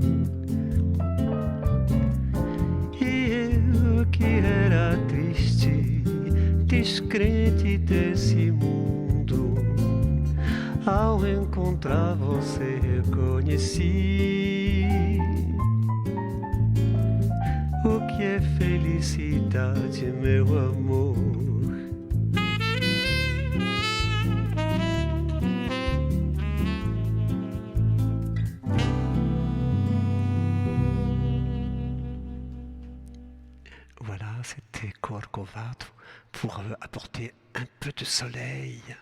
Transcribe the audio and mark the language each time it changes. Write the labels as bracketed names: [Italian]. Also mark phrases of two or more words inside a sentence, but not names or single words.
[Portuguese] E eu que era triste, descrente desse mundo, ao encontrar você reconheci o que é felicidade, meu amor. [French] Voilà, c'était Corcovado pour apporter un peu de soleil.